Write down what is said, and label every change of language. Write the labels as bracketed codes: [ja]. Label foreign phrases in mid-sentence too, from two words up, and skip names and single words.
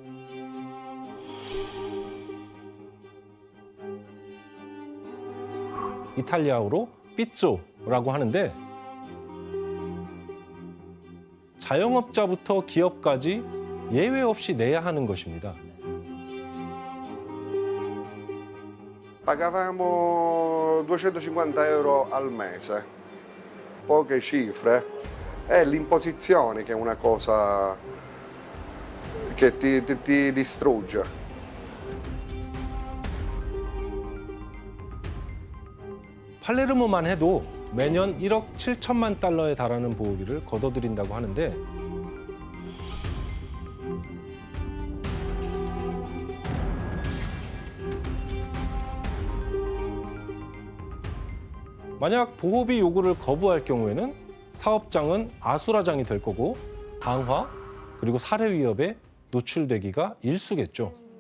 [ko] 이탈리아어로 삐쪼라고 하는데 자영업자부터 기업까지 예외 없이 내야 하는 것입니다. [it] Pagavamo 250 euro al mese, poche cifre. È l'imposizione che è una cosa che ti distrugge. [ko] 팔레르모만 해도 매년 1억 7천만 달러에 달하는 보호비를 걷어들인다고 하는데 만약 보호비 요구를 거부할 경우에는 사업장은 아수라장이 될 거고 방화 그리고 살해 위협에 노출되기가 일쑤겠죠.